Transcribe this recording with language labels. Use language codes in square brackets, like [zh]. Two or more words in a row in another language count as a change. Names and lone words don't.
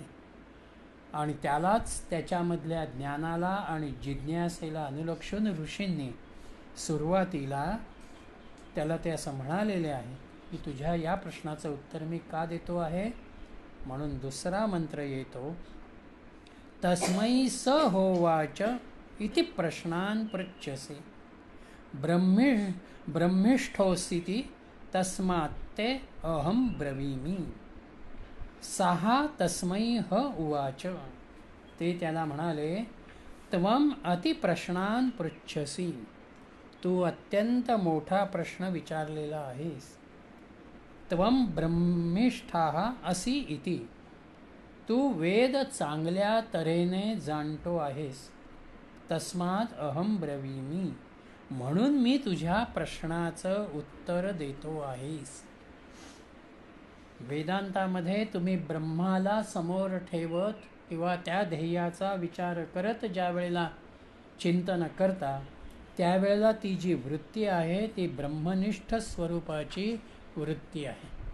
[mr] आणि त्यालाच त्याच्यामधल्या ज्ञानाला आणि जिज्ञासेला अनुलक्षून ऋषींनी सुरुवातीला त्याला ते असं म्हणालेले आहे की तुझ्या या प्रश्नाचं उत्तर मी का देतो आहे. म्हणून दुसरा मंत्र येतो, [sa] तस्मै स होवाच इति प्रश्नान् पृच्छसे ब्रह्मिष्ठोऽसीति तस्मात्ते अहं ब्रवीमि. सहा तस्मै ह उवाच. [mr] ते त्याला म्हणाले, [sa] त्वम अतिप्रश्नान् पृच्छसी. [mr] तू अत्यंत मोठा प्रश्न विचारलेला आहेस. [sa] त्वम ब्रह्मिष्ठाः असि इति. [mr] तू वेद चांगल्या तऱ्हेने जाणतो आहेस. [sa] तस्मात् अहं ब्रवीमि. [mr] म्हणून मी तुझ्या प्रश्नाचं उत्तर देतो आहेस. वेदांतामध्ये तुम्ही ब्रह्माला समोर ठेवत किंवा त्या ध्येयाचा विचार करत ज्या वेळेला चिंतन करता, त्यावेळेला ती जी वृत्ती आहे ती ब्रह्मनिष्ठ स्वरूपाची वृत्ती आहे.